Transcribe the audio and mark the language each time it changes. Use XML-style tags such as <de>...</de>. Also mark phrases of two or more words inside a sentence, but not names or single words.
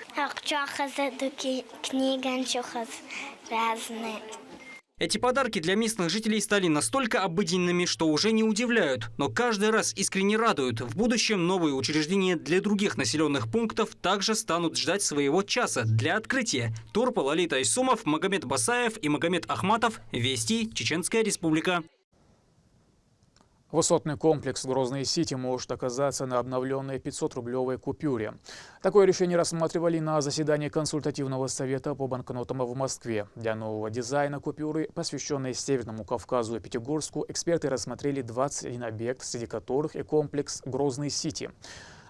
<ru>Эти подарки для местных жителей стали настолько обыденными, что уже не удивляют, но каждый раз искренне радуют. В будущем новые учреждения для других населенных пунктов также станут ждать своего часа для открытия. Турпал Алит Айсумов, Магомед Басаев и Магомед Ахматов. Вести, Чеченская Республика. Высотный комплекс Грозный-Сити может оказаться на обновленной 500-рублевой купюре. Такое решение рассматривали на заседании консультативного совета по банкнотам в Москве. Для нового дизайна купюры, посвященной Северному Кавказу и Пятигорску, эксперты рассмотрели 21 объект, среди которых и комплекс Грозный-Сити.</ru>